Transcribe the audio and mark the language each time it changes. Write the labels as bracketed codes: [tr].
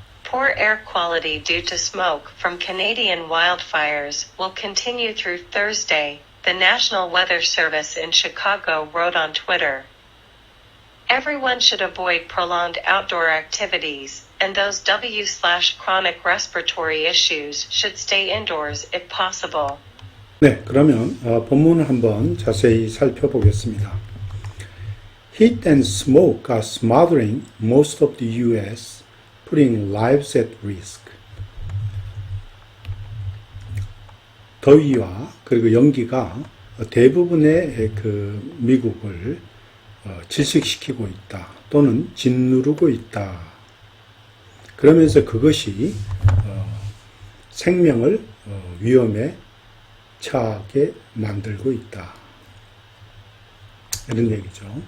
[en] Poor air quality due to smoke from Canadian wildfires will continue through Thursday, the National Weather Service in Chicago wrote on Twitter. Everyone should avoid prolonged outdoor activities, and those chronic respiratory issues should stay indoors if possible. [ko] 네, 그러면 본문을 한번 자세히 살펴보겠습니다. [en] Heat and smoke are smothering most of the U.S., putting lives at risk. [ko] 더위와 그리고 연기가 대부분의 그 미국을 질식시키고 있다 또는 짓누르고 있다. 그러면서 그것이 생명을 위험에 처하게 만들고 있다. 이런 얘기죠.